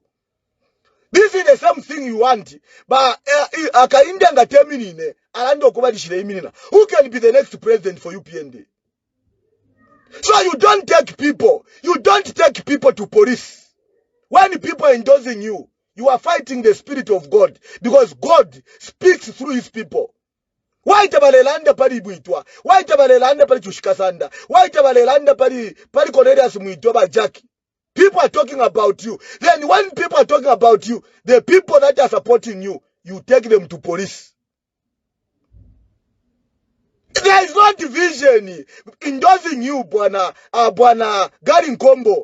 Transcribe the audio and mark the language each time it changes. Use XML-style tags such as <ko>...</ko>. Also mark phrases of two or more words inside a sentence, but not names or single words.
<en>This is the same thing you want, but who can be the next president for UPND? So you don't take people to police. When people are endorsing you, you are fighting the spirit of God because God speaks through his people.</en> <bem>Why tabalelanda pali buitwa? Why tabalelanda pali chushikasanda? Why tabalelanda pali Cornelius muitwa ba Jackie?</bem> <en>People are talking about you. Then when people are talking about you, the people that are supporting you, you take them to police. There is no division endorsing you, Bwana Garry Nkombo.</en>